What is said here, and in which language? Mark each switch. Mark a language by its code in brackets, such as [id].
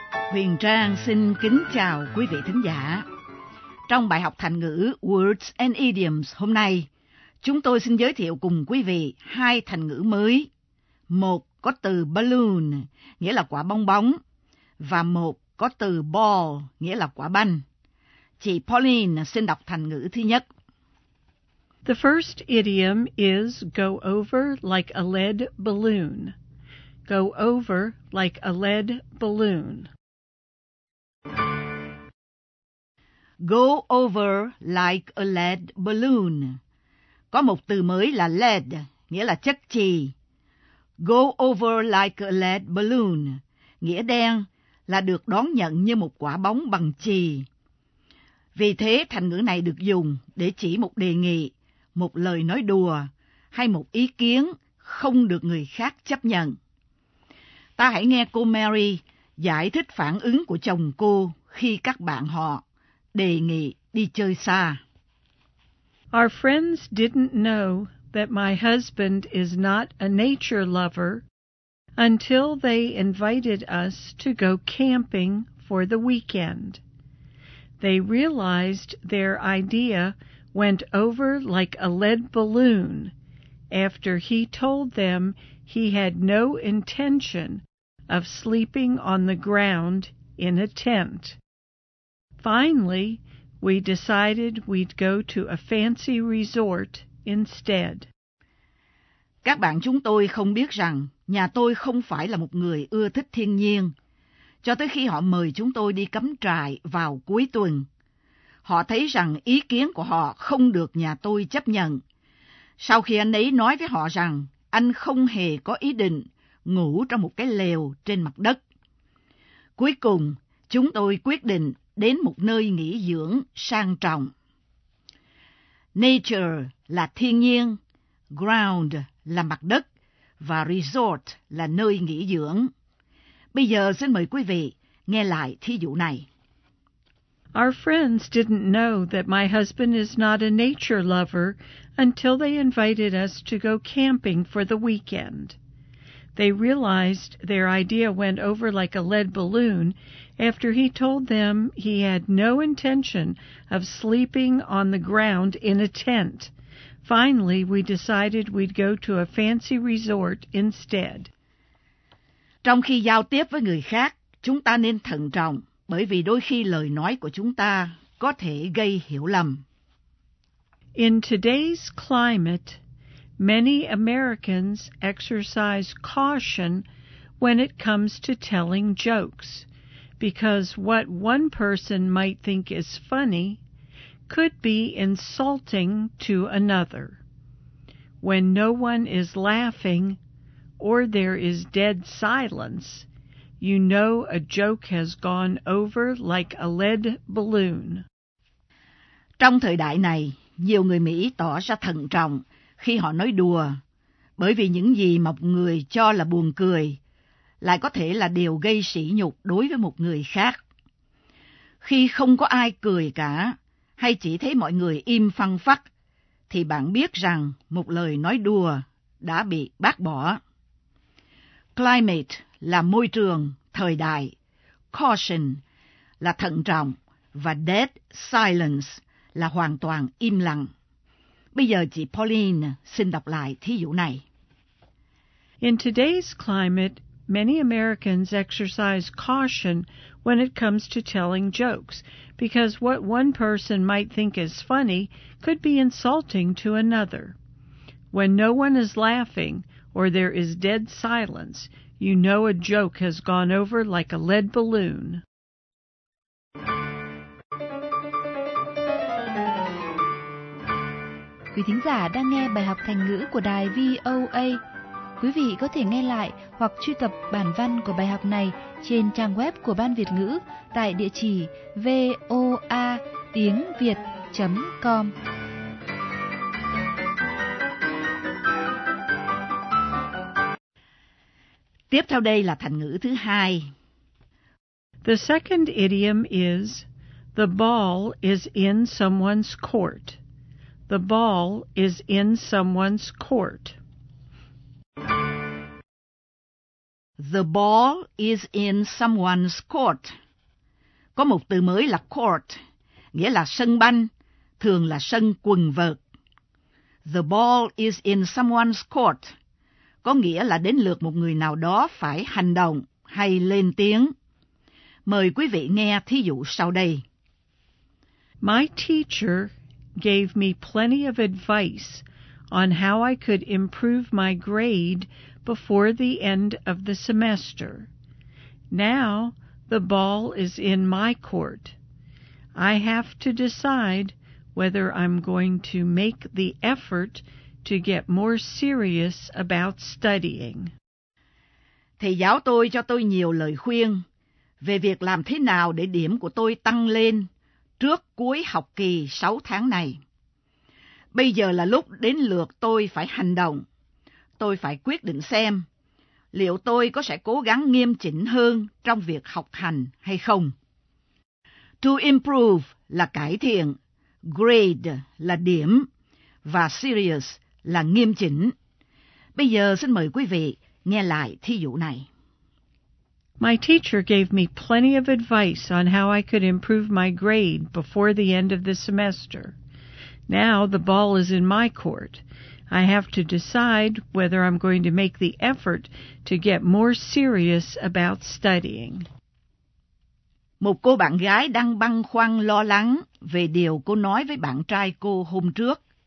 [vi] Huyền Trang xin kính chào quý vị thính giả. Trong bài học thành ngữ Words and Idioms hôm nay, chúng tôi xin giới thiệu cùng quý vị hai thành ngữ mới. Một có từ balloon, nghĩa là quả bong bóng, và một có từ ball, nghĩa là quả banh. Chị Pauline xin đọc thành ngữ thứ nhất. [en] The first idiom is go over like a lead balloon. Go over like a lead balloon. Go over like a lead balloon. [vi] Có một từ mới là lead, nghĩa là chất chì. [en] Go over like a lead balloon, [vi] nghĩa đen, là được đón nhận như một quả bóng bằng chì. Vì thế, thành ngữ này được dùng để chỉ một đề nghị, một lời nói đùa, hay một ý kiến không được người khác chấp nhận. Ta hãy nghe cô Mary giải thích phản ứng của chồng cô khi các bạn họ đề nghị đi chơi xa. [en] Our friends didn't know that my husband is not a nature lover until they invited us to go camping for the weekend. They realized their idea went over like a lead balloon after he told them he had no intention of sleeping on the ground in a tent. Finally, we decided we'd go to a fancy resort instead. [vi] Các bạn chúng tôi không biết rằng nhà tôi không phải là một người ưa thích thiên nhiên, cho tới khi họ mời chúng tôi đi cắm trại vào cuối tuần. họ thấy rằng ý kiến của họ không được nhà tôi chấp nhận. Sau khi anh ấy nói với họ rằng anh không hề có ý định ngủ trong một cái lều trên mặt đất. Cuối cùng, chúng tôi quyết định đến một nơi nghỉ dưỡng sang trọng. Nature là thiên nhiên, ground là mặt đất và resort là nơi nghỉ dưỡng. Bây giờ xin mời quý vị nghe lại thí dụ này. [en] Our friends didn't know that my husband is not a nature lover until they invited us to go camping for the weekend. They realized their idea went over like a lead balloon after he told them he had no intention of sleeping on the ground in a tent. Finally, we decided we'd go to a fancy resort instead. [vi] Trong khi giao tiếp với người khác, chúng ta nên thận trọng, bởi vì đôi khi lời nói của chúng ta có thể gây hiểu lầm. [en] In today's climate, many Americans exercise caution when it comes to telling jokes, because what one person might think is funny could be insulting to another. When no one is laughing or there is dead silence, you know a joke has gone over like a lead balloon. [vi] Trong thời đại này, nhiều người Mỹ tỏ ra thận trọng khi họ nói đùa, bởi vì những gì mà một người cho là buồn cười lại có thể là điều gây sỉ nhục đối với một người khác. Khi không có ai cười cả, hay chỉ thấy mọi người im phăng phắc, thì bạn biết rằng một lời nói đùa đã bị bác bỏ. Climate là môi trường, thời đại. Caution là thận trọng và dead silence là hoàn toàn im lặng. Bây giờ chị Pauline xin đọc lại thí dụ này. [en] In today's climate, many Americans exercise caution when it comes to telling jokes, because what one person might think is funny could be insulting to another. When no one is laughing or there is dead silence, you know a joke has gone over like a lead balloon. [vi] Quý thính giả đang nghe bài học thành ngữ của đài VOA. Quý vị có thể nghe lại hoặc truy cập bản văn của bài học này trên trang web của Ban Việt ngữ tại địa chỉ voatiengviet.com. Tiếp theo đây là thành ngữ thứ hai. [en] The second idiom is the ball is in someone's court. The ball is in someone's court. The ball is in someone's court. [vi] Có một từ mới là court, nghĩa là sân banh, thường là sân quần vợt. [en] The ball is in someone's court. [vi] Có nghĩa là đến lượt một người nào đó phải hành động hay lên tiếng. Mời quý vị nghe thí dụ sau đây. [en] My teacher gave me plenty of advice on how I could improve my grade before the end of the semester. Now the ball is in my court. I have to decide whether I'm going to make the effort to get more serious about studying. [vi] Thầy giáo tôi cho tôi nhiều lời khuyên về việc làm thế nào để điểm của tôi tăng lên trước cuối học kỳ 6 tháng này. Bây giờ là lúc đến lượt tôi phải hành động. Tôi phải quyết định xem liệu tôi có sẽ cố gắng nghiêm chỉnh hơn trong việc học hành hay không. To improve là cải thiện, grade là điểm và serious là nghiêm chỉnh. Bây giờ xin mời quý vị nghe lại thí dụ này. [en] My teacher gave me plenty of advice on how I could improve my grade before the end of the semester. Now the ball is in my court. I have to decide whether I'm going to make the effort to get more serious about studying. [vi] Một cô bạn gái đang băn khoăn lo lắng về điều cô nói với bạn trai cô hôm trước.